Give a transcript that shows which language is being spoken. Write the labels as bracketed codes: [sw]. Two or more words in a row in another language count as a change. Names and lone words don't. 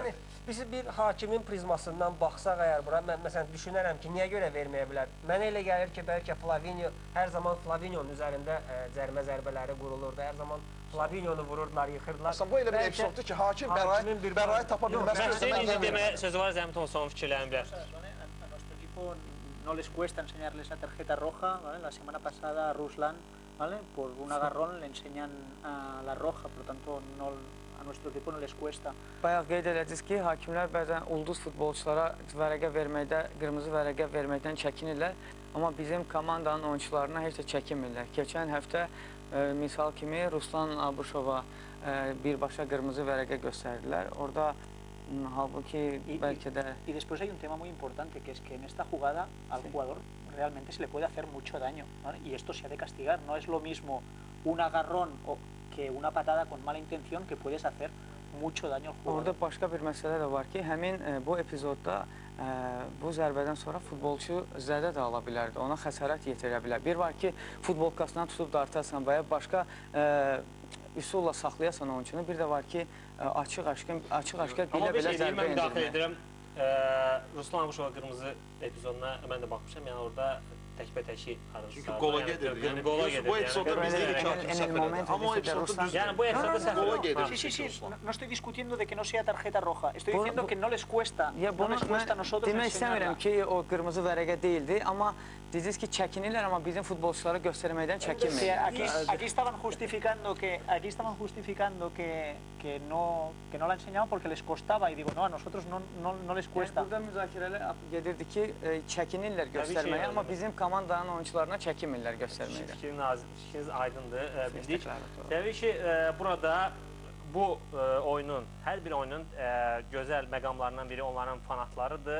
[az] Yəni biz bir hakimin prizmasından baxsaq əgər bura, mən məsələn düşünərəm ki, niyə görə verməyə bilər? Mənə elə gəlir ki, bəlkə Flavinio, hər zaman Flavinionun üzərində cərimə zərbələri qurulurdu, hər zaman Flavinionu vururdular, yıxırdılar. Aslında bu elə bir epizoddur ki, hakim bəraət tapa bilməz. Məşqçinin deməyə sözü var, Zəhmət olsun, son fikirlərini bilər. [es] A nuestro equipo no les cuesta enseñarles la tarjeta roja, ¿vale? La semana pasada a Ruslan, ¿vale? Por un agarrón le enseñan la roja, por lo tanto a nuestro equipo no les cuesta. [az] Bayaq qeyd edəcəyiz ki, hakimlər bəzən ulduz futbolçulara vərəqə verməkdə, qırmızı vərəqə verməkdən çəkinirlər. Amma bizim komandanın oyunçularına heç də çəkinmirlər. Keçən həftə misal kimi Ruslan Abuşova birbaşa qırmızı vərəqə göstərdilər. Orada halbuki belki de... [es] Y después hay un tema muy importante, que es que en esta jugada al jugador realmente se le puede hacer mucho daño, ¿vale? Y esto se ha de castigar. No es lo mismo un agarrón que una patada con mala intención, que puedes hacer mucho daño al jugador. [az] Orada başqa bir məsələ də var ki, həmin bu epizodda bu zərbədən sonra futbolçu zədə də ala bilərdi, ona xəsarət yetirə bilər. Bir var ki, futbolkasından tutub dartarsan və ya başqa üsulla saxlayasan oyunçunu, bir də var ki, açıq-aşkar bilə-bilə zərbə endirmək. Ruslan Abuşova qırmızı epizoduna mən də baxmışam, yəni orada təkbətəki arasında. Çünki qola gedir. Yəni qola gedir. Bu epizodda biz dedik ki, hakim səhv edir. Amma o epizodda biz... Yəni bu epizodda səhv qola gedir. [es] Sí, no estoy discutiendo de que no sea tarjeta roja. Estoy diciendo que no les cuesta. No les cuesta a nosotros [az] demək istəmirəm ki, o qırmızı vərəqə deyildi, amma dediniz ki, çəkinirlər, amma bizim futbolçulara göstərməkdən çəkinməyir. [es] Aquí estaban justificando que no la enseñaban porque les costaba y digo, no, a nosotros no les cuesta. [az] Burada müzakirələr gedirdi ki, çəkinirlər göstərməyə, amma bizim komandanın oyuncularına çəkinmirlər göstərməyə. Fikriniz aydındır, bildik. Təbii ki, burada bu oyunun, hər bir oyunun gözəl məqamlarından biri onların fanatlarıdır.